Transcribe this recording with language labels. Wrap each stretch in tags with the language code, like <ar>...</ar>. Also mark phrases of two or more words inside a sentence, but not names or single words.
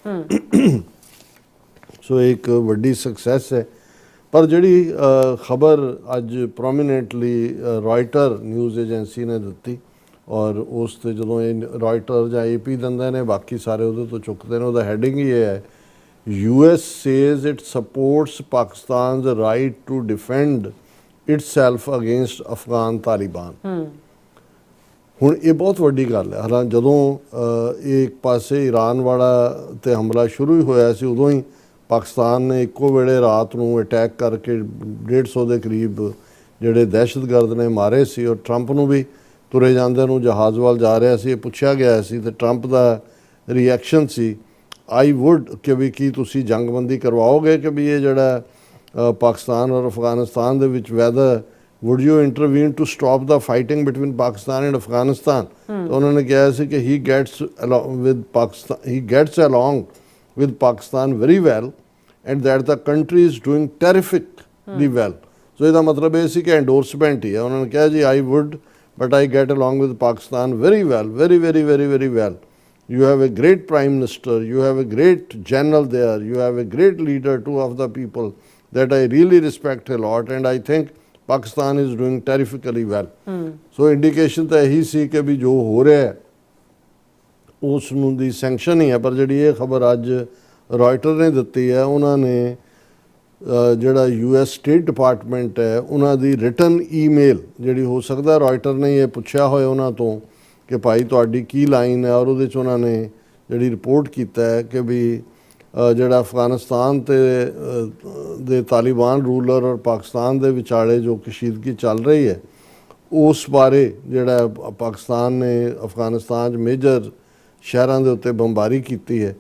<pa>ਸੋ ਇੱਕ ਵੱਡੀ ਸਕਸੈਸ ਹੈ। ਪਰ ਜਿਹੜੀ ਖਬਰ ਅੱਜ ਪ੍ਰੋਮੀਨੈਂਟਲੀ ਰਾਇਟਰ ਨਿਊਜ਼ ਏਜੰਸੀ ਨੇ ਦਿੱਤੀ, ਔਰ ਉਸ 'ਤੇ ਜਦੋਂ ਇਹ ਰਾਇਟਰ ਜਾਂ AP ਦਿੰਦੇ ਨੇ, ਬਾਕੀ ਸਾਰੇ ਉਹਦੇ ਤੋਂ ਚੁੱਕਦੇ ਨੇ, ਉਹਦਾ ਹੈਡਿੰਗ ਹੀ ਇਹ ਹੈ,</pa> <en>US says it supports Pakistan's right to defend itself against Afghan Taliban।</en> <pa>ਹੁਣ ਇਹ ਬਹੁਤ ਵੱਡੀ ਗੱਲ ਹੈ। ਹਾਲਾਂ ਜਦੋਂ ਇਹ ਇੱਕ ਪਾਸੇ ਈਰਾਨ ਵਾਲਾ ਤੇ ਹਮਲਾ ਸ਼ੁਰੂ ਹੀ ਹੋਇਆ ਸੀ, ਉਦੋਂ ਹੀ ਪਾਕਿਸਤਾਨ ਨੇ ਇੱਕੋ ਵੇਲੇ ਰਾਤ ਨੂੰ ਅਟੈਕ ਕਰਕੇ 150 ਦੇ ਕਰੀਬ ਜਿਹੜੇ ਦਹਿਸ਼ਤਗਰਦ ਨੇ ਮਾਰੇ ਸੀ। ਔਰ ਟਰੰਪ ਨੂੰ ਵੀ ਤੁਰੇ ਜਾਂਦੇ ਨੂੰ ਜਹਾਜ਼ ਵੱਲ ਜਾ ਰਿਹਾ ਸੀ, ਇਹ ਪੁੱਛਿਆ ਗਿਆ ਸੀ ਤੇ ਟਰੰਪ ਦਾ ਰਿਐਕਸ਼ਨ ਸੀ</pa> <en>I would</en> <pa>ਕਿ ਵੀ ਕੀ ਤੁਸੀਂ ਜੰਗਬੰਦੀ ਕਰਵਾਓਗੇ ਕਿ ਵੀ ਇਹ ਜਿਹੜਾ ਪਾਕਿਸਤਾਨ ਔਰ ਅਫਗਾਨਿਸਤਾਨ ਦੇ ਵਿੱਚ ਵੈਦਰ</pa> <en>would you intervene to stop the fighting between Pakistan and Afghanistan?</en> <pa>ਤਾਂ ਉਹਨਾਂ ਨੇ ਕਿਹਾ ਸੀ ਕਿ</pa> <en>he gets along with Pakistan very well and that the country is doing terrifically well।</en> <pa>ਸੋ ਇਹਦਾ ਮਤਲਬ ਇਹ ਸੀ ਕਿ ਐਂਡੋਰਸਮੈਂਟ ਹੀ ਹੈ। ਉਹਨਾਂ ਨੇ ਕਿਹਾ ਜੀ</pa> <en>I would but I get along with Pakistan very well, very well। You have a great prime minister, you have a great general there, you have a great leader too of the people that I really respect a lot and I think Pakistan is doing terrifically well।</en> <pa>ਸੋ ਇੰਡੀਕੇਸ਼ਨ ਤਾਂ ਇਹੀ ਸੀ ਕਿ ਵੀ ਜੋ ਹੋ ਰਿਹਾ ਹੈ ਉਸ ਨੂੰ ਦੀ ਸੈਂਕਸ਼ਨ ਹੀ ਹੈ। ਪਰ ਜਿਹੜੀ ਇਹ ਖਬਰ ਅੱਜ ਰਾਇਟਰ ਨੇ ਦਿੱਤੀ ਹੈ, ਉਹਨਾਂ ਨੇ ਜਿਹੜਾ US ਸਟੇਟ ਡਿਪਾਰਟਮੈਂਟ ਹੈ ਉਹਨਾਂ ਦੀ</pa> <en>written email</en> <pa>ਜਿਹੜੀ, ਹੋ ਸਕਦਾ ਰਾਇਟਰ ਨੇ ਇਹ ਪੁੱਛਿਆ ਹੋਇਆ ਉਹਨਾਂ ਤੋਂ ਕਿ ਭਾਈ ਤੁਹਾਡੀ ਕੀ ਲਾਈਨ ਹੈ, ਔਰ ਉਹਦੇ 'ਚ ਉਹਨਾਂ ਨੇ ਜਿਹੜੀ ਰਿਪੋਰਟ ਕੀਤਾ ਹੈ ਕਿ ਵੀ ਜਿਹੜਾ ਅਫਗਾਨਿਸਤਾਨ ਦੇ ਤਾਲਿਬਾਨ ਰੂਲਰ ਔਰ ਪਾਕਿਸਤਾਨ ਦੇ ਵਿਚਾਲੇ ਜੋ ਕਸ਼ੀਦਗੀ ਚੱਲ ਰਹੀ ਹੈ ਉਸ ਬਾਰੇ ਜਿਹੜਾ ਪਾਕਿਸਤਾਨ ਨੇ ਅਫਗਾਨਿਸਤਾਨ 'ਚ ਮੇਜਰ ਸ਼ਹਿਰਾਂ ਦੇ ਉੱਤੇ ਬੰਬਾਰੀ ਕੀਤੀ ਹੈ।</pa>